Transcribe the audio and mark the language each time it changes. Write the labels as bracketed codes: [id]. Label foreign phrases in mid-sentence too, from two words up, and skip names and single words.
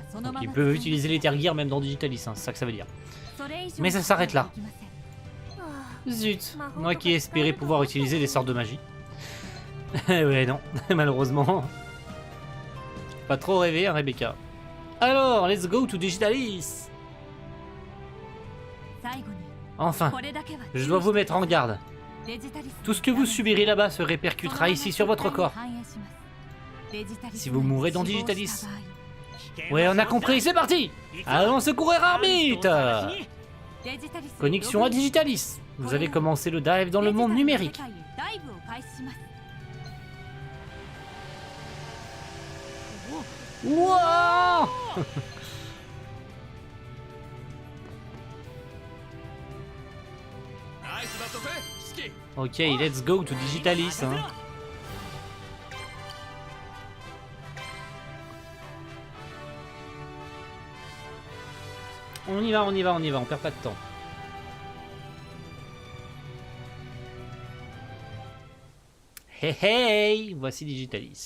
[fr] Donc ils peuvent utiliser les Tergear même dans Digitalis, hein, c'est ça que ça veut dire. Mais ça s'arrête là. Zut, moi qui espérais pouvoir utiliser des sorts de magie. Ouais, non, malheureusement. Pas trop rêver, hein, Rebecca. Alors, [en] let's go to Digitalis. [ja] 最後に [fr] Enfin, [ja] これだけは [fr] je dois vous mettre en garde. デジタリス Tout ce que vous subirez là-bas se répercutera ici sur votre corps. Si vous mourrez dans Digitalis. Ouais, on a compris, c'est parti. Allons secourir Armite. Connexion à Digitalis. Vous avez commencé le dive dans le monde numérique. Wouah. [en] Ok, let's go to Digitalis. [fr] Hein. On y va, on y va, on y va, on perd pas de temps. Hey hey, voici Digitalis.